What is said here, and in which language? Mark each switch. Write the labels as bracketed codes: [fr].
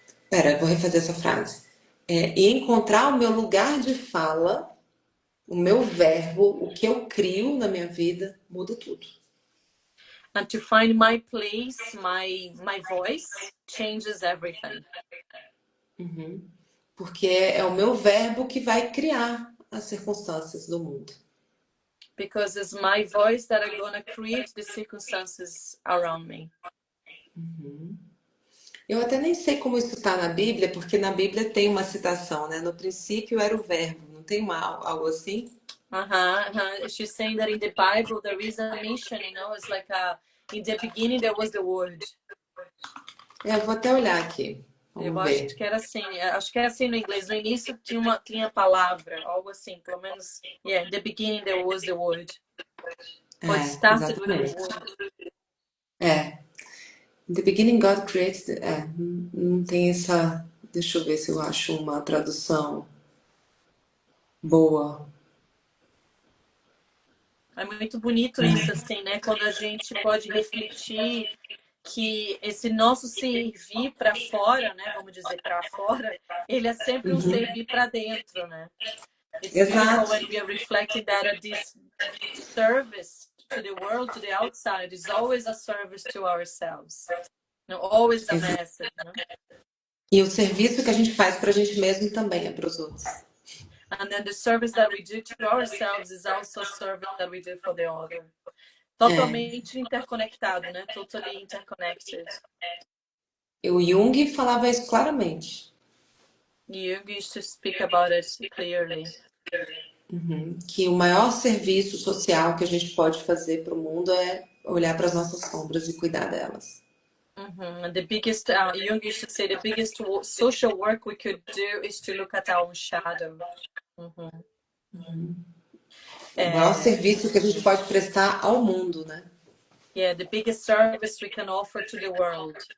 [pt] Pera, vou refazer essa frase. E encontrar o meu lugar de fala, o meu verbo, o que eu crio na minha vida, muda tudo. [en] And to find my place, my voice, changes everything. [pt] Porque é o meu verbo que vai criar as circunstâncias do mundo. [en] Because it's my voice that are gonna create the circumstances around me. [pt] Eu até nem sei como isso está na Bíblia, porque na Bíblia tem uma citação, né? No princípio era o verbo, não tem algo assim? [en] She's saying that in the Bible there is a mission, it's like in the beginning there was the word. [pt] Eu vou até olhar aqui. Vamos ver. Acho que era assim, no inglês. No início tinha palavra, algo assim, pelo menos. [en] Yeah, in the beginning there was the word. Or it started with the word. In the beginning God created... [pt] não tem essa... Deixa eu ver se eu acho uma tradução boa. É muito bonito isso, assim, né? Quando a gente pode refletir que esse nosso servir para fora, né? Vamos dizer, para fora, ele é sempre um servir para dentro, né? [en] It's beautiful when we are reflecting that this service to the world, to the outside, is always a service to ourselves. Always a message. [pt] E o serviço que a gente faz para a gente mesmo também é para os outros. [en] And then the service that we do to ourselves is also a service that we do for the other. [pt] Totalmente interconectado, né? [en] Totally interconnected. [pt] O Jung falava isso claramente. [en] Jung used to speak about it clearly. [pt] Que o maior serviço social que a gente pode fazer para o mundo é olhar para as nossas sombras e cuidar delas. [en] And the biggest, Jung used to say, the biggest social work we could do is to look at our own shadow. [pt] O maior serviço que a gente pode prestar ao mundo, né? [en] Yeah, the biggest service we can offer to the world.